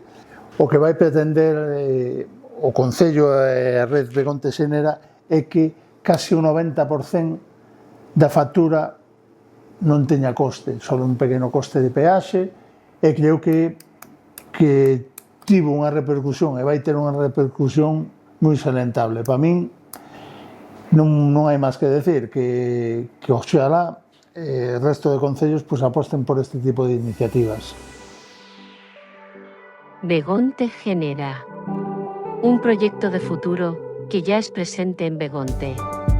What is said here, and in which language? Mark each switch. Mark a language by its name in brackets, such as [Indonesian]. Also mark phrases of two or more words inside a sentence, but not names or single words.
[Galician] O que vai pretender o Concello e a Rede Begonte Xenera é que case un 90% da factura non teña coste, só un pequeno coste de peaxe, e creo que tivo unha repercusión e vai ter unha repercusión moi salientable. Para min non hai máis que decir que oxalá o resto de concellos aposten por este tipo de iniciativas. [Spanish] Begonte Genera, un proyecto de futuro que ya es presente en Begonte.